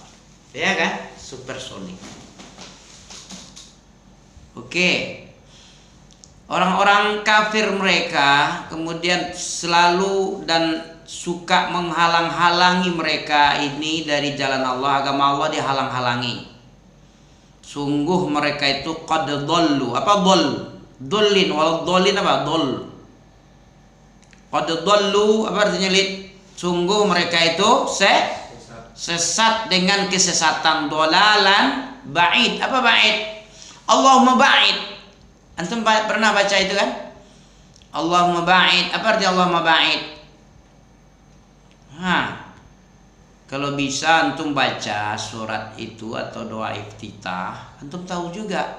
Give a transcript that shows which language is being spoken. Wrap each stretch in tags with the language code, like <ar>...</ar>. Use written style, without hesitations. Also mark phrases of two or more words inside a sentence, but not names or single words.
<id>Ya kan? Supersonik. Oke. Orang-orang kafir mereka kemudian selalu dan suka menghalang-halangi mereka ini dari jalan Allah, agama Allah dihalang-halangi. Sungguh mereka itu</id> <ar>قد ضلوا.</ar> <id>Apa dhall?</id> <ar>ضلين والضالين apa? Dhall. قد ضلوا</ar> <id>apa artinya, Lid? Sungguh mereka itu sesat dengan kesesatan,</id> <ar>ضلالا بعيدا.</ar> <id>Apa ba'id?</id> <ar>اللهم باعد.</ar> <id>Antum pernah baca itu kan?</id> <ar>اللهم باعد.</ar> <id>Apa arti</id> <ar>اللهم باعد?</ar> <id>Kalau bisa antum baca surat itu atau doa iftitah, antum tahu juga.</id>